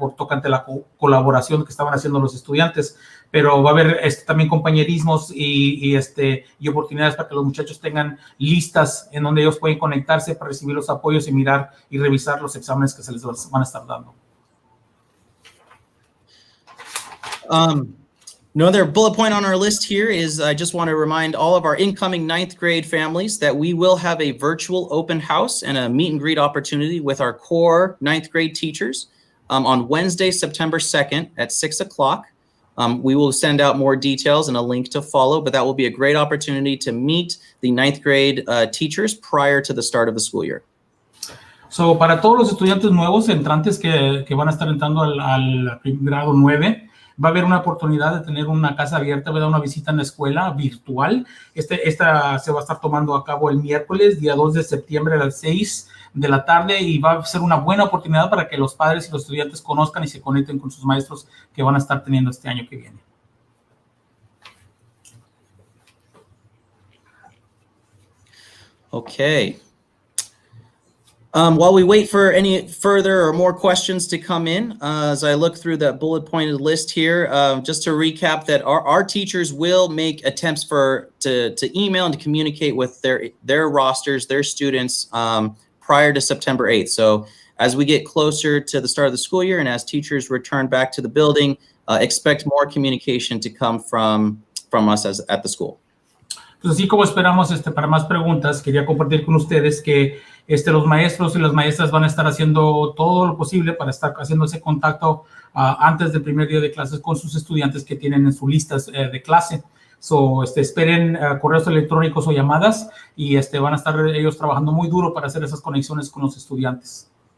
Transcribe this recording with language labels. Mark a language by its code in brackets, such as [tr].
[es] Por tocante la colaboración que estaban haciendo los estudiantes, pero va a haber también compañerismos y oportunidades para que los muchachos tengan listas en donde ellos pueden conectarse para recibir los apoyos y mirar y revisar los exámenes que se les van a estar dando. [en] Another bullet point on our list here is I just want to remind all of our incoming 9th grade families that we will have a virtual open house and a meet and greet opportunity with our core 9th grade teachers on Wednesday, September 2nd at 6 o'clock. We will send out more details and a link to follow, but that will be a great opportunity to meet the 9th grade teachers prior to the start of the school year. [es] So, para todos los estudiantes nuevos entrantes que van a estar entrando al grado 9, va a haber una oportunidad de tener una casa abierta, ¿verdad? Una visita en la escuela virtual. Esta se va a estar tomando a cabo el miércoles, día 2 de septiembre a las 6 de la tarde, y va a ser una buena oportunidad para que los padres y los estudiantes conozcan y se conecten con sus maestros que van a estar teniendo este año que viene. [en] Okay. While we wait for any further or more questions to come in, as I look through that bullet pointed list here, just to recap that our teachers will make attempts to email and to communicate with their rosters, their students prior to September 8th. So as we get closer to the start of the school year and as teachers return back to the building, expect more communication to come from us at the school. [es] Entonces, así como esperamos para más preguntas, quería compartir con ustedes que los maestros y las maestras van a estar haciendo todo lo posible para estar haciendo ese contacto antes del primer día de clases con sus estudiantes que tienen en sus listas de clase. So, esperen correos electrónicos o llamadas y van a estar ellos trabajando muy duro para hacer esas conexiones con los estudiantes.